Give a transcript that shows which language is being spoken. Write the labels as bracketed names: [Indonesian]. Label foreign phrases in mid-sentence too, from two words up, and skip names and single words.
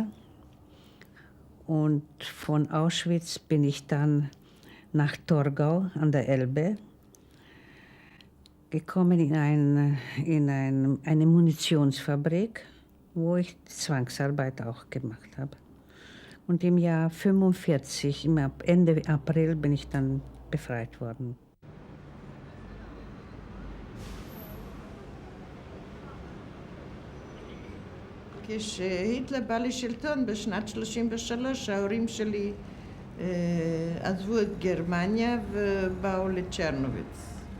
[German] Und von Auschwitz bin ich dann nach Torgau an der Elbe gekommen in eine Munitionsfabrik, wo ich Zwangsarbeit auch gemacht habe. Und im Jahr 1945, Ende April, bin ich dann befreit worden. [Hebrew] כשהיטלר בא לשלטון בשנת 1933, ההורים שלי עזבו את גרמניה ובאו לצ'רנוביץ.